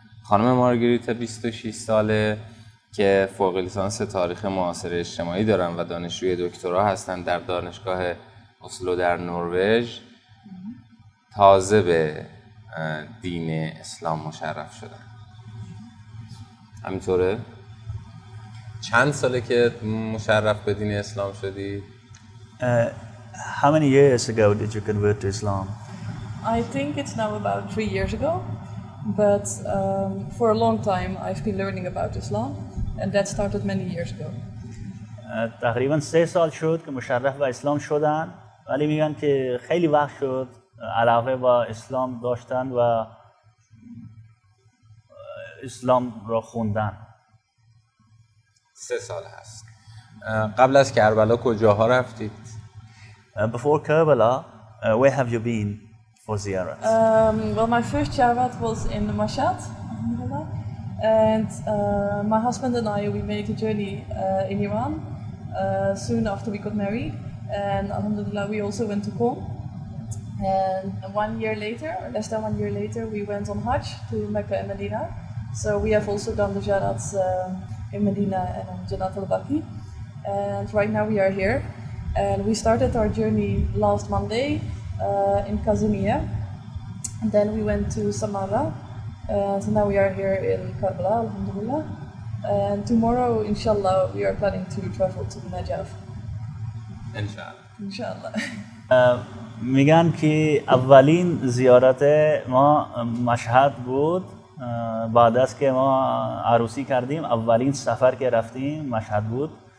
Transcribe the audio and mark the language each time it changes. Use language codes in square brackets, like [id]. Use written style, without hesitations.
[fa] خانم مارگریت 26 ساله که فوق لیسانس تاریخ معاصر اجتماعی دارن و دانشجوی دکترا هستن در دانشگاه اسلو در نروژ، تازه به دین اسلام مشرف شدن. همینطوره؟ چند ساله که مشرف به دین اسلام شدی؟ [en] How many years ago did you convert to Islam? I think it's now about 3 years ago, but for a long time I've been learning about Islam, and that started many years ago. [fa] تقریبا 3 سال شد که مشرف به اسلام شدن، ولی میگن که خیلی وقت شد علاقه با اسلام داشتن و اسلام را خوندن. 3 سال هست. قبل از کربلا کجاها رفتید؟ [en] Before Karbala, where have you been for ziyarat? Well, my first Jarat was in Mashhad, And my husband and I, we made a journey in Iran soon after we got married. And alhamdulillah, we also went to Qom. And 1 year later, or less than 1 year later, we went on Hajj to Mecca and Medina. So we have also done the Jarats in Medina and on Jannat al-Baqi. And right now we are here. And we started our journey last Monday in Kazimiya. And then we went to Samara. So now we are here in Karbala, alhamdulillah. And tomorrow, inshallah, we are planning to travel to Najaf. Inshallah. [fa] میگن که اولین زیارت ما مشهد بود. بعد از که ما عروسی کردیم اولین سفر که رفتیم مشهد بود.